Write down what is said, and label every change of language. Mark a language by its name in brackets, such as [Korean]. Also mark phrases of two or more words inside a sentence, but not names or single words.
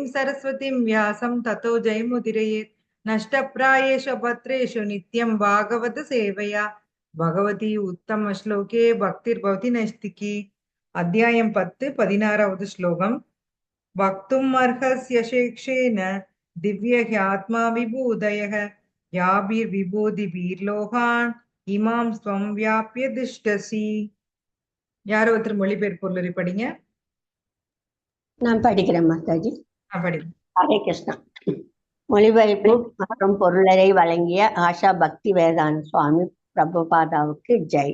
[Sanskrit] सरस्वतीं व्यासं ततो जयमुदीरयेत् नष्टप्रायेषु भद्रेषु नित्यं भागवत सेवया भगवती उत्तम श्लोके भक्तिर्भवति नैष्टिकी अध्यायं 10 16வது श्लोकम् वक्तुम् अर्हस्य शेक्षेण दिव्य ह्यात्मा विभूदयः याभिर्विभूतिभिर्लोकान् इमां स्वं व्याप्य तिष्ठसि. [Tamil] யாரோ ஒருத்தர் மொழிபெயர்ப்பு பொருளுரை படிங்க. நான் படிக்கிறேன் மாதாஜி. படிங்க. ஹரே கிருஷ்ணா. மொழிபெயர்ப்பு மற்றும் பொருளரை வழங்கிய ஆஷா பக்தி வேதாந்த சுவாமி பிரபுபாதாவுக்கு ஜெய்.